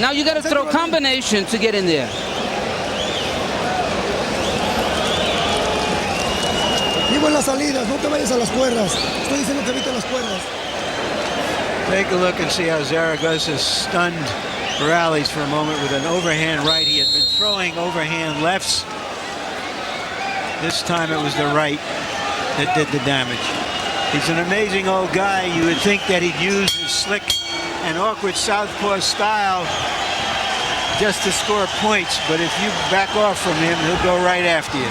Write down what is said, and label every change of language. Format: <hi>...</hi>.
<en>Now you got to throw combinations to get in there.</en> <es>Vivo en las salidas, no te vayas a las cuerdas. Estoy diciendo que evita las cuerdas.</es> <en>Take a look and see how Zaragoza stunned Morales for a moment with an overhand right. He had been throwing overhand lefts. This time it was the right that did the damage. He's an amazing old guy. You would think that he'd use his slick and awkward southpaw style just to score points, but if you back off from him, he'll go right after you.</en>